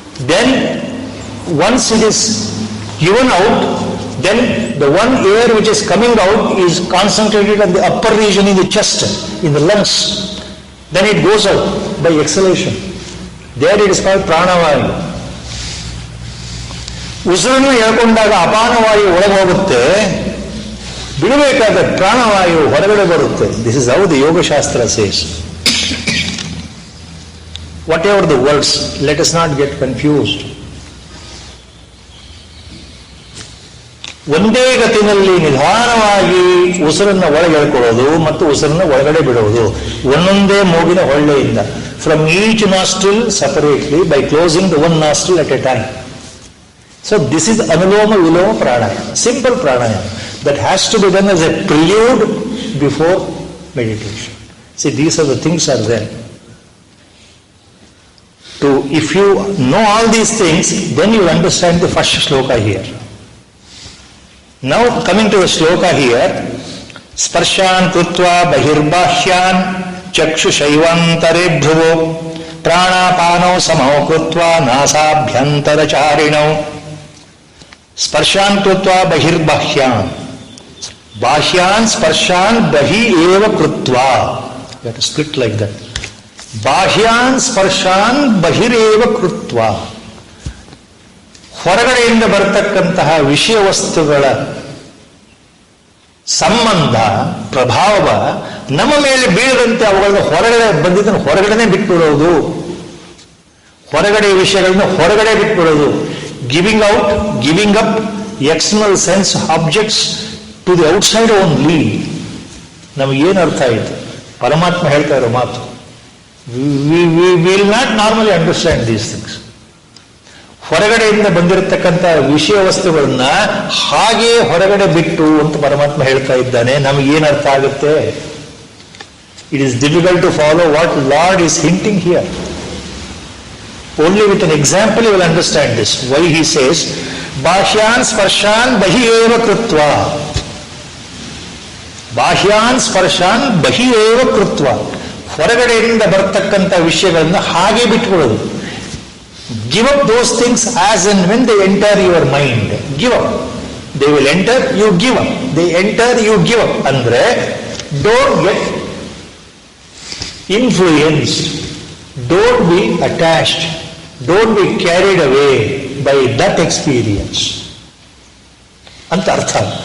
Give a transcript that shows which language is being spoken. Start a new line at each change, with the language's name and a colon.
English: Then, once it is given out, then the one air which is coming out is concentrated on the upper region in the chest, in the lungs. Then it goes out by exhalation. There it is called pranavayu.
Kannada: ಉಸಿರನ್ನು ಎಳ್ಕೊಂಡಾಗ ಅಪಾನವಾಯು ಒಳಗೆ ಹೋಗುತ್ತೆ, ಬಿಡಬೇಕಾದ ಪ್ರಾಣವಾಯು ಹೊರಗಡೆ ಬರುತ್ತೆ.
English: This is how the Yogashastra says. Whatever the words, let us not get confused.
Kannada: ಒಂದೇ ಗತಿನಲ್ಲಿ ನಿಧಾನವಾಗಿ ಉಸಿರನ್ನ ಒಳಗೆ ಎಳ್ಕೊಳ್ಳೋದು ಮತ್ತು ಉಸಿರನ್ನ ಒಳಗಡೆ ಬಿಡೋದು, ಒಂದೊಂದೇ ಮೂಗಿನ ಹೊಳ್ಳೆಯಿಂದ.
English: From each nostril separately by closing the one nostril at a time. So this is Anuloma Viloma Pranayama, simple pranayama that has to be done as a prelude before meditation. See, these are the things are there. If you know all these things, then you understand the first shloka here. Now coming to the shloka here,
Sanskrit: Sparshan Krutva Bahirbahyan Chakshu Shaivantare Dhruvo Pranapano Samao Krutva Nasabhyantara Charinau. ಸ್ಪರ್ಶಾನ್ ಕೃತ್ವಾ ಬಹಿರ್ಬಾಹ್ಯಾನ್, ಬಾಹ್ಯಾನ್ ಸ್ಪರ್ಶಾನ್ ಬಹಿ ಏವ ಕೃತ್ವಾ.
English: You have to split like that.
Sanskrit: ಬಾಹ್ಯಾನ್ ಸ್ಪರ್ಶಾನ್ ಬಹಿರೇವ ಕೃತ್ವಾ.
Kannada: ಹೊರಗಡೆಯಿಂದ ಬರತಕ್ಕಂತಹ ವಿಷಯ ವಸ್ತುಗಳ ಸಂಬಂಧ, ಪ್ರಭಾವ ನಮ್ಮ ಮೇಲೆ ಬೀಳದಂತೆ ಅವುಗಳನ್ನ ಹೊರಗಡೆ ಬಂದಿದ್ದನ್ನು ಹೊರಗಡೆನೆ ಬಿಟ್ಬಿಡೋದು. ಹೊರಗಡೆ ವಿಷಯಗಳನ್ನ ಹೊರಗಡೆ ಬಿಟ್ಬಿಡೋದು.
English: Giving out, giving up external sense objects to the outside only.
Kannada: ನಮಗೇನು ಅರ್ಥ ಆಯಿತು? ಪರಮಾತ್ಮ ಹೇಳ್ತಾ ಇರೋ ಮಾತು.
English: We will not normally understand these things.
Kannada: ಹೊರಗಡೆಯಿಂದ ಬಂದಿರತಕ್ಕಂಥ ವಿಷಯ ವಸ್ತುಗಳನ್ನ ಹಾಗೆ ಹೊರಗಡೆ ಬಿಟ್ಟು ಅಂತ ಪರಮಾತ್ಮ ಹೇಳ್ತಾ ಇದ್ದಾನೆ. ನಮಗೇನು ಅರ್ಥ ಆಗುತ್ತೆ?
English: It is difficult to follow what Lord is hinting here. Only with an example you will understand this. Why he says,
Sanskrit: Bhashyan Sparshan Bahi Eva Krutva. Bhashyan Sparshan Bahi Eva Krutva.
Kannada: ಹೊರಗಡೆಯಿಂದ ಬರ್ತಕ್ಕಂಥ ವಿಷಯಗಳನ್ನ ಹಾಗೆ ಬಿಟ್ಕೊಳ್ಳೋದು.
English: Give up those things as and when they enter your mind. Give up. They will enter, you give up. They enter, you give up. ಅಂದ್ರೆ don't get influenced. Don't be attached. Don't be carried away by that experience.
Kannada: ಅಂತ ಅರ್ಥ.